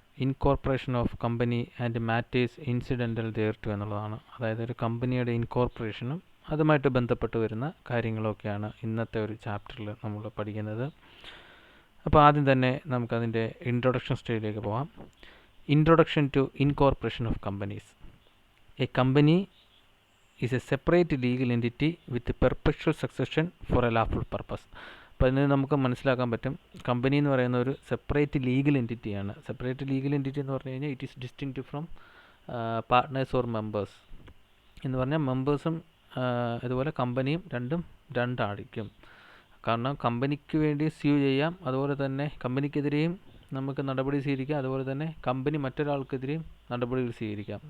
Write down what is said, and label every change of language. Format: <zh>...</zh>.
<en>Incorporation of company and matters incidental Thereto എന്നുള്ളതാണ്.</en> <ml>അതായത് ഒരു കമ്പനിയുടെ ഇൻകോർപ്പറേഷനും അതുമായിട്ട് ബന്ധപ്പെട്ട് വരുന്ന കാര്യങ്ങളൊക്കെയാണ് ഇന്നത്തെ ഒരു ചാപ്റ്ററിൽ നമ്മൾ പഠിക്കുന്നത്. അപ്പോൾ ആദ്യം തന്നെ നമുക്കതിൻ്റെ ഇൻട്രൊഡക്ഷൻ സ്റ്റേജിലേക്ക് പോകാം. Introduction to incorporation of companies.</ml> <en>A company is a separate legal entity with perpetual succession for a lawful purpose.</en> <ml>അപ്പോൾ അതിന് നമുക്ക് മനസ്സിലാക്കാൻ പറ്റും, കമ്പനി എന്ന് പറയുന്ന ഒരു separate legal എൻറ്റിറ്റിയാണ്. Separate legal entity എന്ന് പറഞ്ഞു കഴിഞ്ഞാൽ</ml> <en>it is distinct from partners or members</en> <ml>എന്ന് പറഞ്ഞാൽ മെമ്പേഴ്സും അതുപോലെ കമ്പനിയും രണ്ടായിരിക്കും. കാരണം കമ്പനിക്ക് വേണ്ടി സ്യൂ ചെയ്യാം, അതുപോലെ തന്നെ കമ്പനിക്കെതിരെയും നമുക്ക് നടപടി സ്വീകരിക്കാം, അതുപോലെ തന്നെ കമ്പനി മറ്റൊരാൾക്കെതിരെയും നടപടികൾ സ്വീകരിക്കാം.</ml>